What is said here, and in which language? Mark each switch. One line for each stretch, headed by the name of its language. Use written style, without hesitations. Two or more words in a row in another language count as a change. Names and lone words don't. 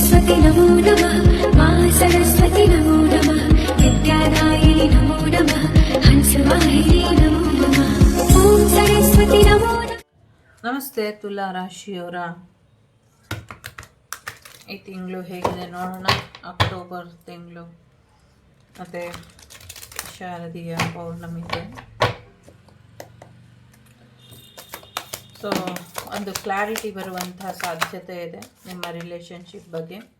Sanskrit: सरस्वती नमो नमः मा सरस्वती नमो नमः विद्यादायिनी नमो नमः हंसवाहिनी नमो नमः ओम सरस्वती नमो नमः।
Kannada: ನಮಸ್ತೆ ತುಲಾ ರಾಶಿಯವರ ಈ ತಿಂಗಳು ಹೇಗಿದೆ ನೋಡೋಣ. ಅಕ್ಟೋಬರ್ ತಿಂಗಳು ಮತ್ತು ಶಾರದೀಯ ಪೌರ್ಣಮಿ ಇದೆ. ಸೊ ಒಂದು ಕ್ಲಾರಿಟಿ ಬರುವಂತಹ ಸಾಧ್ಯತೆ ಇದೆ ನಿಮ್ಮ ರಿಲೇಷನ್ಶಿಪ್ ಬಗ್ಗೆ.